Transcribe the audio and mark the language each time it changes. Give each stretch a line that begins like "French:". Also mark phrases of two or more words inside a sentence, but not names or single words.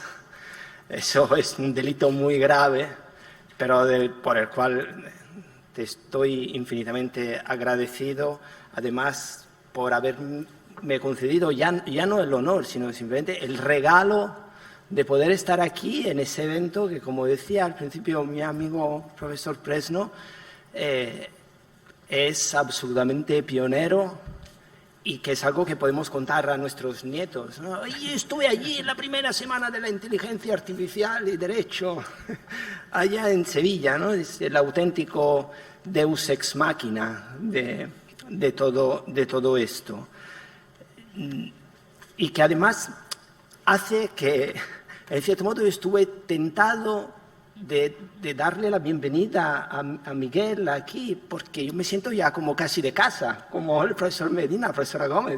Spanish: Eso es un delito muy grave, pero por el cual te estoy infinitamente agradecido, además por haberme concedido ya no el honor, sino simplemente el regalo de poder estar aquí en ese evento que, como decía al principio mi amigo profesor Presno, es absolutamente pionero y que es algo que podemos contar a nuestros nietos. Y estuve allí en la primera semana de la inteligencia artificial y derecho, allá en Sevilla, es el auténtico
Latin: deus ex machina
Spanish: de todo esto. Y que además hace que, en cierto modo, estuve tentado de darle la bienvenida a Miguel aquí, porque yo me siento ya como casi de casa, como el profesor Medina, la profesora Gómez.